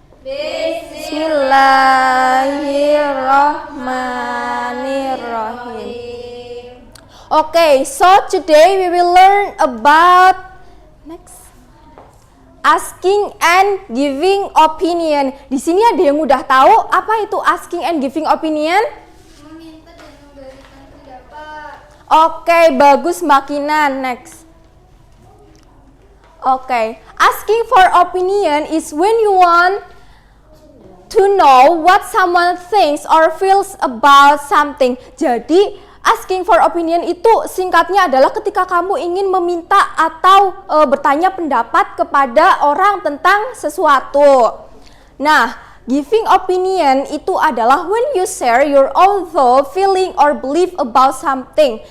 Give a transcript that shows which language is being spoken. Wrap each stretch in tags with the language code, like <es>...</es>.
<ar>Bismillahirrahmanirrahim.</ar> <en>Okay, so today we will learn about asking and giving opinion.</en> <id>Di sini ada yang udah tahu apa itu</id> <en>asking and giving opinion?</en> <id>Meminta dan memberikan pendapat. Oke, bagus Mbak Kinan. Next.</id> <en>Oke, asking for opinion is when you want to know what someone thinks or feels about something.</en> <id>Jadi,</id> <en>asking for opinion</en> <id>itu singkatnya adalah ketika kamu ingin meminta atau bertanya pendapat kepada orang tentang sesuatu.</id> <en>Nah, giving opinion</en> <id>itu adalah</id> <en>when you share your own thought, feeling, or belief about something.</en>